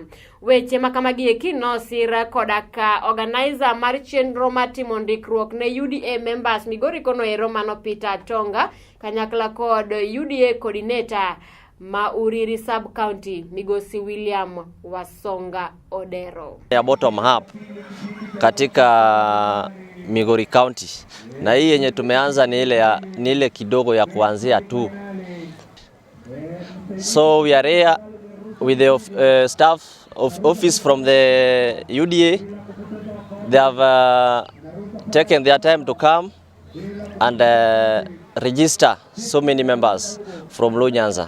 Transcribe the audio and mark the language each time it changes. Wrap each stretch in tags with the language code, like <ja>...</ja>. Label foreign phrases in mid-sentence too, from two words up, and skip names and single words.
<luo>Weche makamagi eki nosira kodaka organizer mar chenro matimo ndikruok ne UDA members Migori kono ero mano Peter Tonga kanyakla kod UDA coordinator ma Uriri</luo> <en>sub county</en> <luo>Migosi William Wasonga Odero.</luo> <sw>Ya</sw> <en>bottom up</en> <sw>katika Migori County, na hii yenye tumeanza ni ile kidogo ya kuanzia tu.</sw> <en>So we are here with the staff of office from the UDA. They have taken their time to come and register so many members from Low Nyanza.</en>